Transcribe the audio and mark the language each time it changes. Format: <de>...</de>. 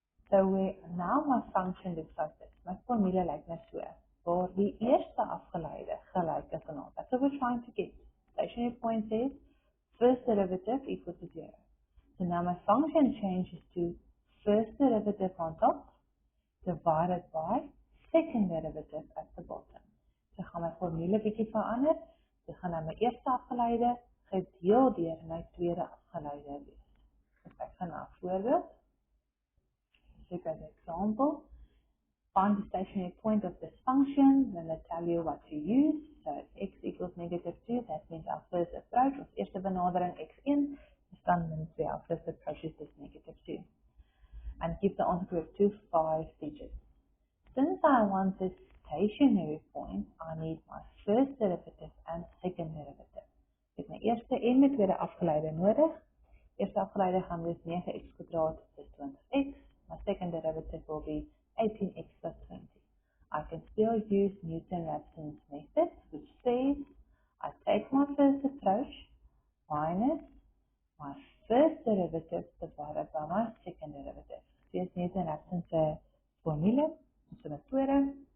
<en>So now my function looks like this. My formula</en> <af>lyk nou so, waar die eerste afgeleide gelyk is aan 0.</af> <en>That's what we're trying to get. Stationary point is first derivative equal to 0. So now my function changes to first derivative on top divided by second derivative at the bottom.</en> <af>So gaan my formule bietjie verander. So gaan nou my eerste afgeleide gedeel deur my tweede afgeleide wees. So ek gaan nou 'n voorbeeld.</af> <en>Look at the example. Find the stationary point of this function, then they tell you what to use. So x equals negative 2, that means our first approach was</en> <af>eerste benadering</af> <en>x1, dan means our first approach is this negative 2. And give the answer group to 5 digits. Since I want this stationary point, I need my first derivative and second derivative.</en> <af>Ek het my eerste en my tweede afgeleide nodig. Eerste afgeleide gaan wees 9x kwadraat plus 20x.</af> <en>My second derivative will be 18x plus 20. I can still use Newton-Raphson's method, which says I take my first approach minus my first derivative divided by my second derivative. Here's Newton-Raphson's formula, so methode.</en>